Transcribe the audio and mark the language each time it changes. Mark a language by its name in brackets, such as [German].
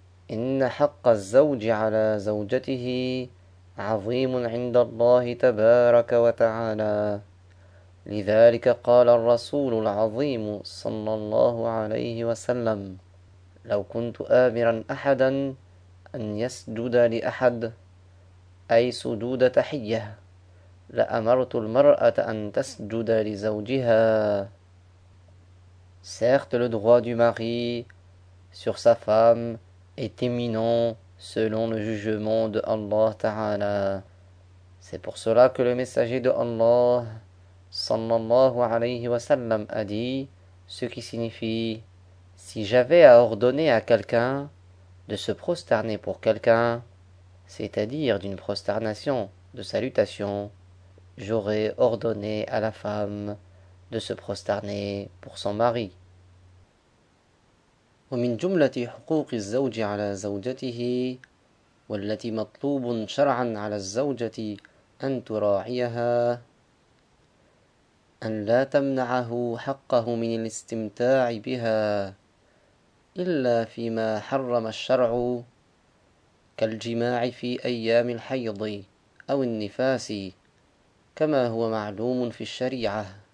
[Arabic] إن حق الزوج على زوجته عظيم عند الله تبارك وتعالى. لذلك قال الرسول العظيم صلى الله عليه وسلم: لو كنت آمرا أحدا أن يسجد لأحد أي سجود تحية لأمرت المرأة أن تسجد لزوجها. [French] Certes, le droit du mari sur sa femme est éminent selon le jugement de Allah Ta'ala. C'est pour cela que le messager de Allah sallallahu alayhi wa sallam a dit ce qui signifie: si j'avais à ordonner à quelqu'un de se prosterner pour quelqu'un, c'est-à-dire d'une prosternation de salutation, j'aurais ordonné à la femme de se prosterner pour son mari. [Arabic] ومن جملة حقوق الزوج على زوجته والتي مطلوب شرعا على الزوجة أن تراعيها أن لا تمنعه حقه من الاستمتاع بها إلا فيما حرم الشرع كالجماع في أيام الحيض أو النفاس كما هو معلوم في الشريعة.